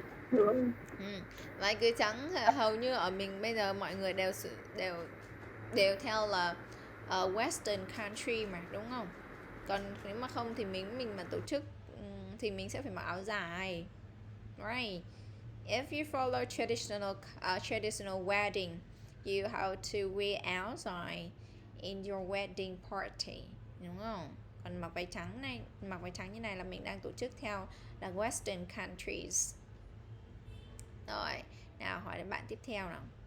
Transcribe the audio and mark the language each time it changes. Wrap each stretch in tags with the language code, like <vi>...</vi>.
<vi>Đúng. Váy cưới trắng hầu như ở mình bây giờ mọi người đều theo là Western country mà, đúng không? Còn nếu mà không thì mình mà tổ chức thì mình sẽ phải mặc áo dài, right?</vi> <en>If you follow traditional wedding, you have to wear áo dài in your wedding party,</en> <vi>đúng không? Còn mặc váy trắng như này là mình đang tổ chức theo là Western countries. Rồi, nào hỏi đến bạn tiếp theo nào.</vi>